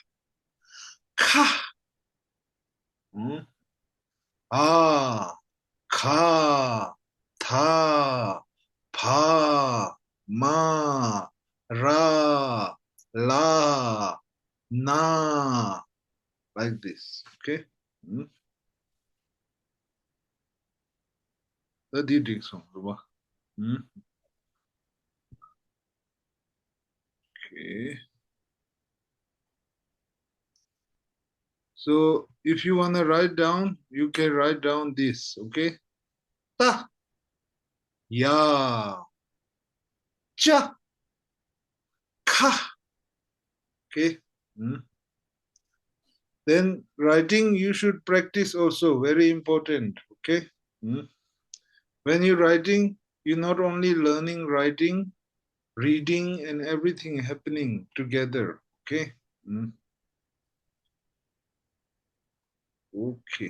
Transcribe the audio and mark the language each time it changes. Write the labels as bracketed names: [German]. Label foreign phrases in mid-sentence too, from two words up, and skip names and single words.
[English] Ka! Ah! Ka! Tha! Pa! Ma! Ra! La! Na! Like this. Okay? Tadi diksong, diba? Okay. So if you want to write down, you can write down this, okay? Ta, ya, cha, ka. Okay. Then writing you should practice also, very important, okay? When you're writing, you're not only learning writing, reading and everything happening together, okay? Okay.